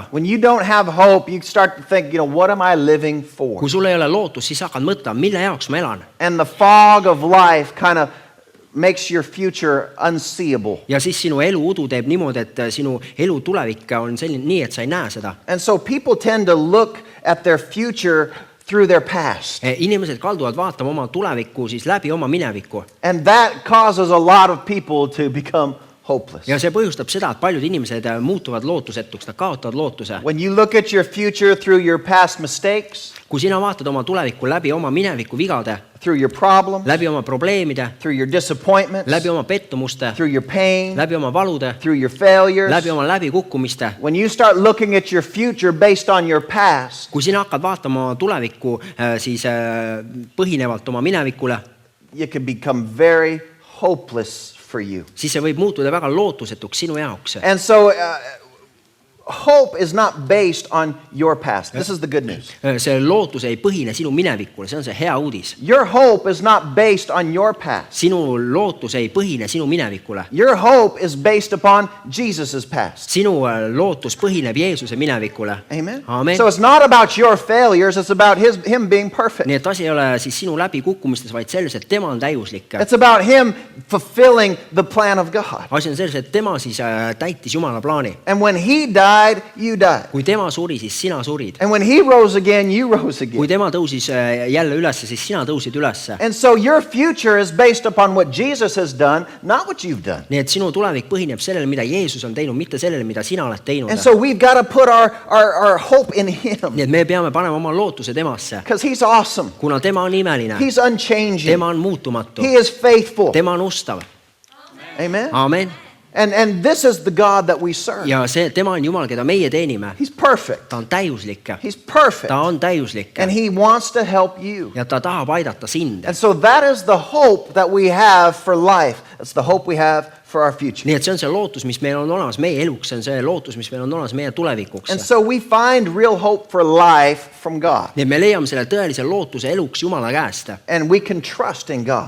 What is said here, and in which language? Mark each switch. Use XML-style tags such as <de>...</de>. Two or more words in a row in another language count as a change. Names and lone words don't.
<en>When you don't have hope, you start to think, what am I living for?</en> <et>Kui sul ei ole lootust, siis hakkad mõtlema, mille jaoks ma elan.</et> <en>And the fog of life kind of makes your future unseeable.</en> <et>Ja siis sinu elu udu teeb niimoodi, et sinu elu tulevik on selline nii, et sa ei näe seda.</et> <en>And so people tend to look at their future through their past.</en> <et>Inimesed kalduvad vaatama oma tulevikku siis läbi oma minevikku.</et> <en>And that causes a lot of people to become hopeless.</en> <et>Ja see põhjustab seda, et paljud inimesed muutuvad lootusetuks, nad kaotavad lootuse.</et> <en>When you look at your future through your past mistakes,</en> <et>Kui sina vaatad oma tulevikku läbi oma mineviku vigade,</et> <en>through your problems,</en> <et>läbi oma probleemide,</et> <en>through your disappointments,</en> <et>läbi oma pettumuste,</et> <en>through your pain,</en> <et>läbi oma valude,</et> <en>through your failures,</en> <et>läbi oma läbikukkumiste,</et> <en>when you start looking at your future based on your past,</en> <et>kui sina hakkad vaatama oma tulevikku siis põhinevalt oma minevikule,</et> <en>it can become very hopeless for you.</en> <et>siis see võib muutuda väga lootusetuks sinu jaoks.</et> <en>And so hope is not based on your past. This is the good news.</en> <et>see lootus ei põhine sinu minevikul, see on see hea uudis.</et> <en>Your hope is not based on your past.</en> <et>Sinu lootus ei põhine sinu minevikule.</et> <en>Your hope is based upon Jesus' past.</en> <et>Sinu lootus põhineb Jeesuse minevikule.</et> <en>Amen.</en> <et>Amen.</et> <en>So it's not about your failures, it's about him being perfect.</en> <et>Nii et asi ei ole siis sinu läbikukkumistes, vaid selles, et tema on täiuslik.</et> <en>It's about him fulfilling the plan of God.</en> <et>Asi on selles, et tema siis täitis Jumala plaani.</et> <en>And when he died, you died.</en> <et>Kui tema suri, siis sina surid.</et> <en>And when he rose again, you rose again.</en> <et>Kui tema tõusis jälle ülesse, siis sina tõusid ülesse.</et> <en>And so your future is based upon what Jesus has done, not what you've done.</en> <et>Nii et sinu tulevik põhineb sellele, mida Jeesus on teinud, mitte sellele, mida sina oled teinud.</et> <en>And so we've got to put our hope in him.</en> <et>Nii et me peame panema oma lootuse temasse.</et> <en>Because he's awesome.</en> <et>Kuna tema on imeline.</et> <en>He's unchanging.</en> <et>Tema on muutumatu.</et> <en>He is faithful.</en> <et>Tema on ustav.</et> <en>Amen.</en> <et>Amen.</et> <en>And this is the God that we serve.</en> <et>Ja tema on Jumal, keda meie teenime.</et> <en>He's perfect.</en> <et>Ta on täiuslik.</et> <en>He's perfect.</en> <et>Ta on täiuslik.</et> <en>And he wants to help you.</en> <et>Ja ta tahab aidata sind.</et> <en>And so that is the hope that we have for life. That's the hope we have for our future.</en> <et>Nii et see on see lootus, mis meil on olemas meie eluks, see on see lootus, mis meil on olemas meie tulevikuks.</et> <en>And so we find real hope for life from God.</en> <et>Nii et me leiame selle tõelise lootuse eluks Jumala käest.</et> <en>And we can trust in God.</en>